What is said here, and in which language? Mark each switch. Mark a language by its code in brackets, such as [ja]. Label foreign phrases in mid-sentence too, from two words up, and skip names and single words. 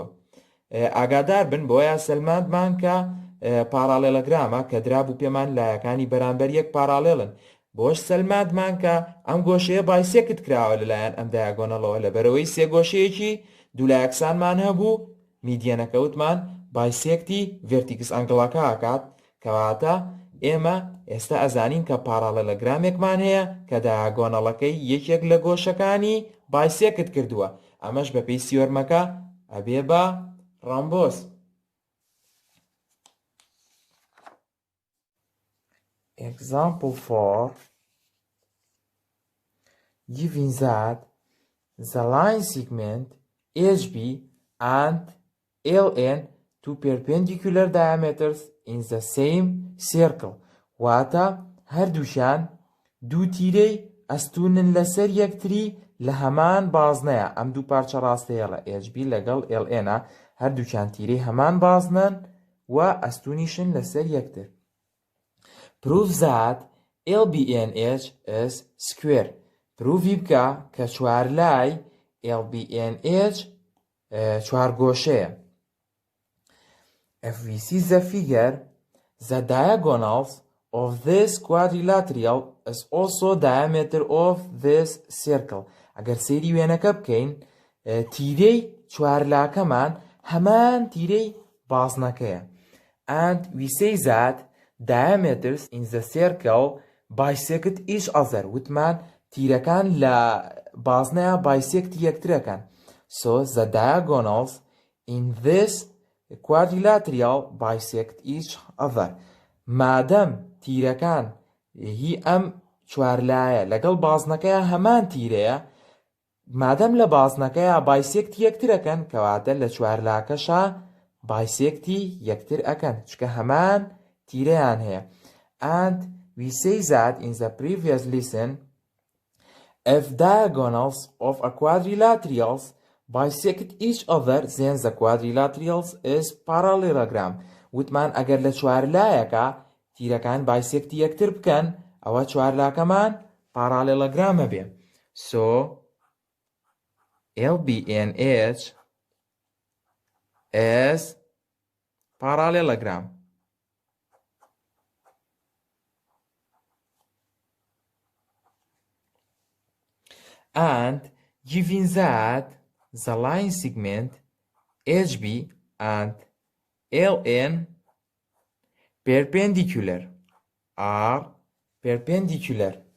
[ckb] ئاگادار بن بۆیە سەلماندمان کە پارالێلۆگرامە کە درابوو پێمان لایەکانی بەرامبەر یەک پارالێڵن، بۆش سەلماندمان کە ئەم گۆشەیە بایسێکت کراوە لەلایەن ئەم دایاگۆنەڵەوە، لەبەرەوەی سێ گۆشەیەکی دوو لای یەکسانمان هەبوو، میدیەنەکە وتمان بایسێکتی [en] vertex angle [ckb] ئەکات. کەواتە ئێمە ئێستا ئەزانین کە پارالێلۆگرامێکمان هەیە کە دایاگۆنەڵەکەی یەکێک لە گۆشەکانی بایسێکت کردووە، ئەمەش بەپێی سیۆرمەکە ئەبێ بە ڕۆمبۆس. [en] Example 4. Given that the line segment HB and LN two perpendicular diameters in the same circle. [ckb] واتە هەردووشیان دوو تیرەی ئەستوونن لەسەر یەکتری لە هەمان بازنەیە. ئەم دوو پارچە ڕاستەیەڵە HB لەگەڵ LN هەردووچیان تیرەی هەمان بازنن و ئەستونیشن لەسەر یەکتر. [en] Prove that LBNH is square. [ckb] پروڤی بکە کە چوارلای LBNH چوارگۆشەیە. [en] If we see the figure, the diagonals of this quadrilateral is also diameter of this circle. [ckb] ئەگەر سەیری وێنەکە بکەین تیرەی چوارلاکەمان هەمان تیرەی بازنەکەیە. [en] And we say that diameters in the circle bisect each other. [ckb] وتمان تیرەکان لە بازنەیە bisect یەکترەکەن. [en] So the diagonals in this quadrilateral bisect each other. [ckb] مادەم تیرەکان هی ئەم چوارلایە لەگەڵ بازنەکەیە هەمان تیرەیە، مادەم لە بازنەکەیە بایسێکتی یەکترەکەن کەواتە لە چوارلاکەشە بایسێکتی یەکتر ئەکەن چکە هەمان تیرەیان هەیە. [en] And we say that in the previous lesson, if diagonals of a quadrilaterals bisect each other, then the quadrilaterals is parallelogram. [ckb] وتمان ئەگەر لە چوارلایەکە تیرەکان بایسێکتی یەکتر بکەن ئەوە چوارلاکەمان پارالێلۆگرامە بێ. [en] So LBNH is parallelogram. And given that the line segment HB and LN are perpendicular.